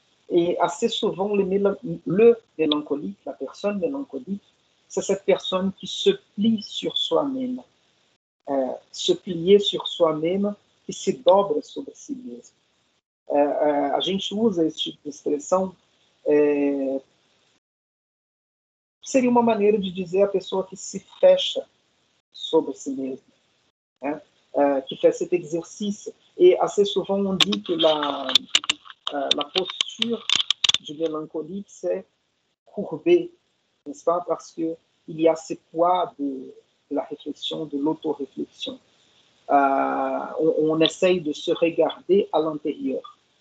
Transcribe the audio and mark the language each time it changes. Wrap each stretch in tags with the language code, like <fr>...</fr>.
<fr>Et assez souvent, le mélancolique, la personne mélancolique, c'est cette personne qui se plie sur soi-même, se plier sur soi-même</fr> <pt>e se dobra sobre si mesmo. A gente usa esse tipo de expressão, seria uma maneira de dizer a pessoa que se fecha sobre si mesmo, né?</pt> <fr>Qui fait cet exercice. Et assez souvent, on dit que la posture du mélancolique, c'est courbé, n'est-ce pas? Parce qu'il y a ce poids de la réflexion, de l'auto-réflexion. On essaye de se regarder à l'intérieur.</fr>